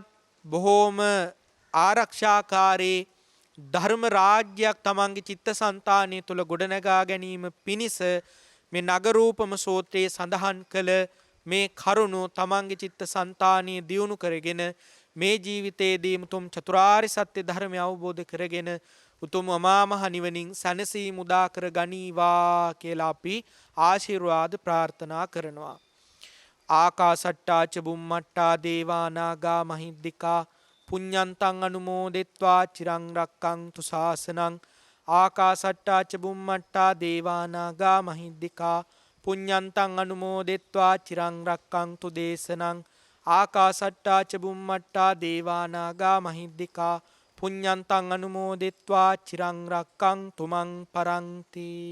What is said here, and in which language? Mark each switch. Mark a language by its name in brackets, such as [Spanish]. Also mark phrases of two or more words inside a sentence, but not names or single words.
[Sinhala] බොහෝම ආරක්ෂාකාරී ධර්ම රාජ්‍යයක් තමන්ගේ චිත්තසංතානය තුල ගොඩනගා ගැනීම පිණිස මේ නගරූපම සූත්‍රයේ සඳහන් කළ මේ කරුණු තමන්ගේ චිත්තසංතානිය දියුණු කරගෙන මේ ජීවිතයේදී උතුම් චතුරාර්ය සත්‍ය ධර්මය අවබෝධ කරගෙන උතුම් අමා මහ නිවනින් සැනසීම උදා කර ගනීවා කියලා අපි ආශිර්වාද ප්‍රාර්ථනා කරනවා. [Pali] ආකාසට්ටා ච බුම්මට්ටා දේවා නාග මහිද්దికා පුඤ්ඤන්තං අනුමෝදිත්වා චිරං රක්ඛන්තු ශාසනං ආකාසට්ටා ච බුම්මට්ටා දේවා නාග මහිද්దికා පුඤ්ඤන්තං අනුමෝදිත්වා චිරං රක්ඛන්තු දේශනං ආකාසට්ටා ච බුම්මට්ටා දේවා නාග මහිද්దికා පුඤ්ඤන්තං අනුමෝදිත්වා චිරං රක්ඛන්තු මං පරන්ති.